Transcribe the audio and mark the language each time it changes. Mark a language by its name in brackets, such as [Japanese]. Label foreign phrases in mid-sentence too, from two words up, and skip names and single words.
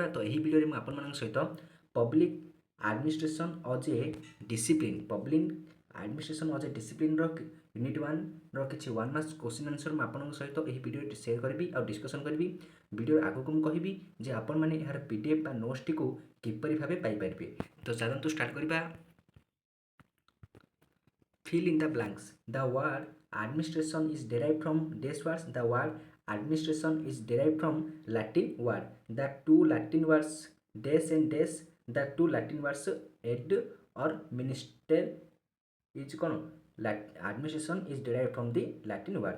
[Odia] ତ ଏହି ଭିଡ଼ିଓରେ ମୁଁ ଆପଣମାନଙ୍କ ସହିତ ପବ୍ଲିକ୍ ଆଡମିନିଷ୍ଟ୍ରେସନ୍ ଅଜ୍ ଏ ଡିସିପ୍ଲିନ୍ ଆଡମିନିଷ୍ଟ୍ରେସନ୍ ଅଜ୍ ଏ ଡିସିପ୍ଲିନ୍ର ୟୁନିଟ୍ 1ର କିଛି 1 [English] marks question answer [Odia] ମୁଁ ଆପଣଙ୍କ ସହିତ ଏହି ଭିଡ଼ିଓରେ ସେୟାର କରିବି ଆଉ ଡିସ୍କସନ୍ କରିବି। ଭିଡ଼ିଓ ଆଗକୁ ମୁଁ କହିବି ଯେ ଆପଣମାନେ ଏହାର PDF ବା ନୋଟ୍ସଟିକୁ କିପରି ଭାବେ ପାଇପାରିବେ। ତ ଚାଲନ୍ତୁ ଷ୍ଟାର୍ଟ କରିବା। [English] Fill in the blanks. The word administration is derived from this words. The word administration is derived from Latin word. The two Latin words des and des. The two Latin words ed or minister is administration is derived from the Latin word.